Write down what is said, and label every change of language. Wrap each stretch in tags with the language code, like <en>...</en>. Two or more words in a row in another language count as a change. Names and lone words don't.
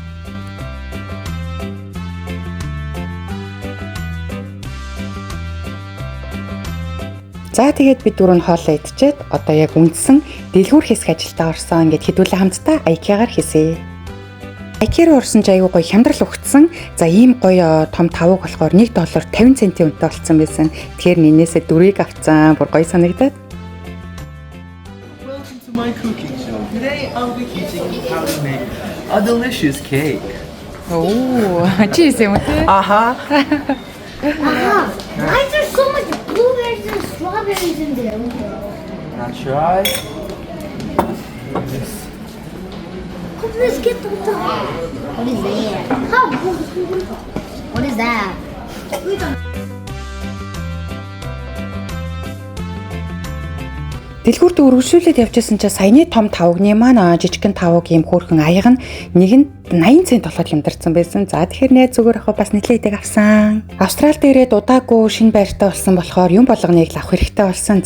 <mn>За тэгээд бид дөрөв нь хоолоо идчихэд одоо яг үндсэн дэлгүүр хэсэг ажилдаа орсон. Ингээд хэдүүлээ хамтдаа IKEA-гаар хийсэн. IKEA руу орсон ч аягүй гоё хямдрал өгцсөн. За ийм гоё том тавууг болохоор $1 50 центийн үнэтэй болсон байсан. Тэгэхээр нэнээсээ дөрвийг авцсан. Бүр гоё санагдаад.</mn> <en>Welcome to my cooking show. Today I'll be teaching you how to make a delicious cake.</en> <mn>Оо, чи хийсэн юм тий? Aha.</mn> <en>Why is there so much blueberries and strawberries in there? Now try. Let's get the top. What is that? How? What is that?</en> <mn>Дэлгүүрт үргэлжлүүлээд явжсэн чинь саяны том тавгны маань жижигхэн тавг ийм хөөрхөн аяг нь нэг нь 80 цент болоод хямдарсан байсан. За тэгэхээр найз зүгээр ахаа бас нэтлээдэг авсан. Австрал дээрээ удаагүй шинэ байртай болсон болохоор юм болгоныг л авах хэрэгтэй болсон.</mn>